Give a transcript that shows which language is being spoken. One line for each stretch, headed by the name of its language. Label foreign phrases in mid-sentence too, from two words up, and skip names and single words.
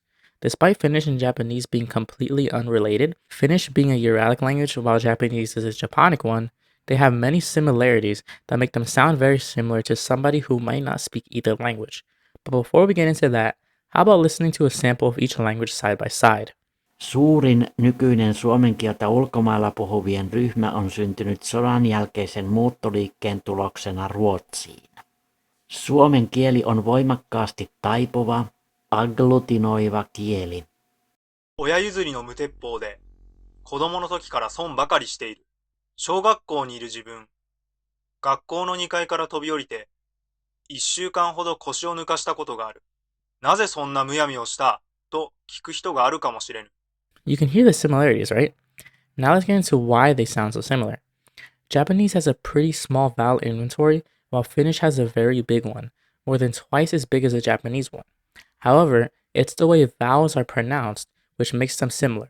English: Despite Finnish and Japanese being completely unrelated, Finnish being a Ural-Altaic language while Japanese is a Japonic one, they have many similarities that make them sound very similar to somebody who might not speak either language. But before we get into that, how about listening to a sample of each language side by side?
Finnish: Suurin nykyinen suomen kieltä ulkomailla puhuvien ryhmä on syntynyt sodan jälkeisen muuttoliikkeen tuloksena Ruotsiin. Suomen kieli on voimakkaasti taipuva, agglutinoiva kieli.
Japanese: 親譲りの無鉄砲で、子供の時から損ばかりしている。小学校にいる自分。学校の2階から飛び降りて、1週間ほど腰を抜かしたことがある。なぜそんなむやみをしたと聞く人があるかもしれぬ。
English: You can hear the similarities, right? Now let's get into why they sound so similar. Japanese has a pretty small vowel inventory, while Finnish has a very big one, more than twice as big as the Japanese one. However, it's the way vowels are pronounced which makes them similar.